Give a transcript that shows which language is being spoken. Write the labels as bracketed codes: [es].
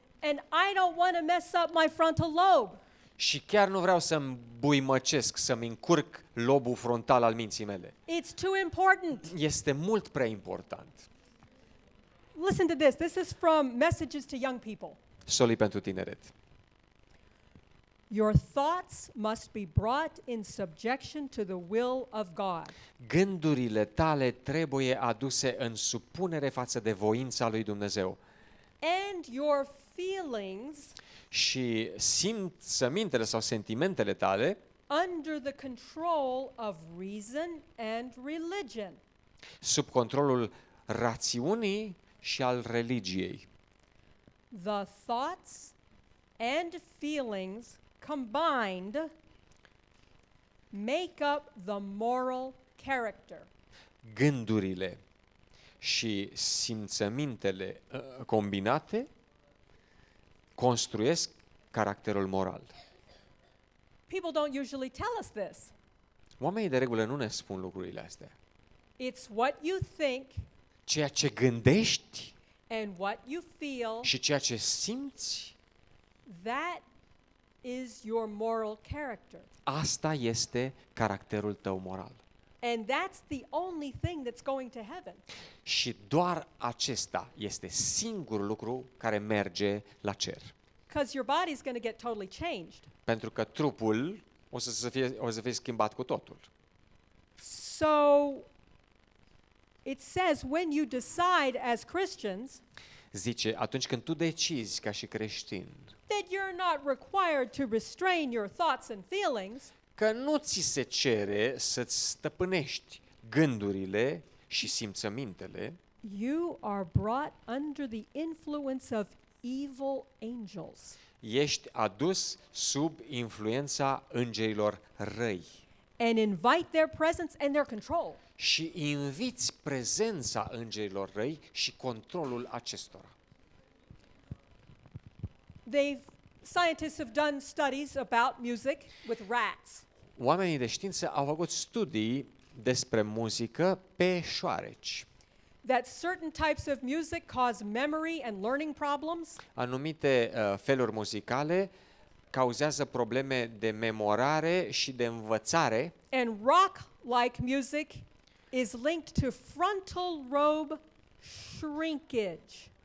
[en] And I don't want to mess up my frontal lobe. [ro] Și chiar nu vreau să-mi buimăcesc, să-mi încurc lobul frontal al minții mele. [en] It's too important. [ro] Este mult prea important. [en] Listen to this. This is from Messages to Young People. [ro] Soli pentru tineret. [en] Your thoughts must be brought in subjection to the will of God. [ro] Gândurile tale trebuie aduse în supunere față de voința lui Dumnezeu. [en] And your feelings [ro] Și simțămintele sau sentimentele tale [en] under the control of reason and religion. [ro] sub controlul rațiunii și al religiei. [en] The thoughts and feelings combined make up the moral character. [ro] Gândurile și simțămintele combinate construiesc caracterul moral. [en] People don't usually tell us this. [ro] Oamenii de regulă nu ne spun lucrurile astea. [en] It's what you think [ro] Ceea ce gândești [en] and what you feel, [ro] și ceea ce simți, [en] that is your moral character. [ro] asta este caracterul tău moral. [en] And that's the only thing that's going to heaven. [ro] Și doar acesta este singurul lucru care merge la cer. [en] Because your body's going to get totally changed. [ro] Pentru că trupul o să fie schimbat cu totul. [en] So it says when you decide as Christians [ro] Zice, atunci când tu decizi ca și creștin [en] that you're not required to restrain your thoughts and feelings, [ro] că nu ți se cere să-ți stăpânești gândurile și simțămintele, [en] you are brought under the influence of evil angels. [ro] ești adus sub influența îngerilor răi [en] And invite their presence and their control. [ro] și inviți prezența îngerilor răi și controlul acestora. [en] Scientists have done studies about music with rats. [ro] Oamenii de știință au făcut studii despre muzică pe șoareci. [en] That certain types of music cause memory and learning problems. [ro] Anumite feluri muzicale cauzează probleme de memorare și de învățare. [en] And rock-like music is linked to frontal lobe shrinkage.